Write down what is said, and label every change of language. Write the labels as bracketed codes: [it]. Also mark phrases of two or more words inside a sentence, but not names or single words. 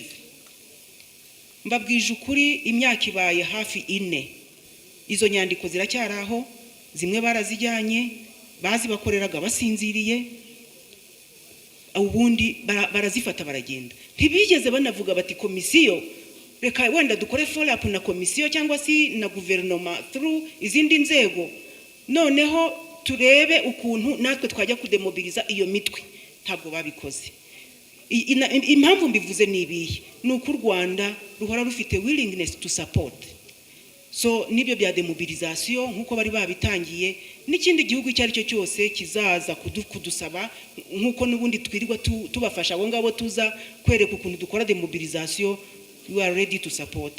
[rw] Mbabwije ukuri imyaka ibaye hafi 4, izo nyandiko ziracyaraho, zimwe barazijyanye bazibakoreraga basinziriye, ubundi barazifata baragenda. Ntibigeze banavuga bati komisiyo reka wenda dukore [en] follow up [rw] na komisiyo cyangwa si na guverinoma through izindi nzego, noneho turebe ukuntu natwe twajya kudemobiliza iyo mitwe. Ntabwo babikoze. Impamvu mbivuze nibiye nuko u Rwanda ruhora rufite [en] willingness to support. [rw] So nibyo bya demobilisation nkuko bari babitangiye, n'ikindi gihugu cyari cyo cyose kizaza kudusaba nkuko nubundi twirirwa tubafasha abo ngabo tuza kwereka ukuntu dukora demobilisation, [en] we are ready to support.